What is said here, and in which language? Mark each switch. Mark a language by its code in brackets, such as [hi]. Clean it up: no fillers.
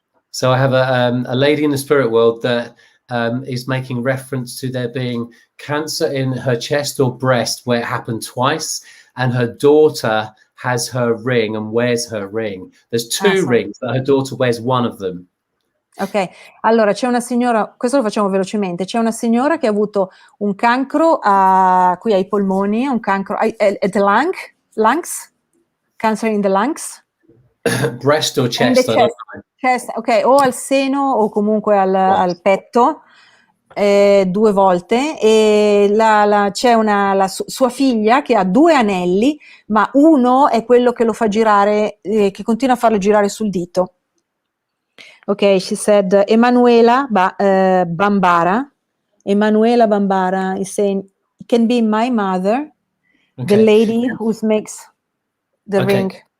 [en] So I have a lady in the spirit world that is making reference to there being cancer in her chest or breast where it happened twice, and her daughter has her ring and wears her ring. There's two rings, but her daughter wears one of them. [it] Ok, allora c'è una signora, questo lo facciamo velocemente, c'è una signora che ha avuto un cancro qui ai polmoni, un cancro [en] at the lungs, cancer in the lungs. Breast or chest? [it] Chest, ok, o al seno o comunque al petto, 2 volte, e c'è sua figlia che ha 2 anelli, ma uno è quello che lo fa girare, che continua a farlo girare sul dito. [en] Ok, she said Emanuela Bambara. Emanuela Bambara is saying, it can be my mother, the lady who makes the ring.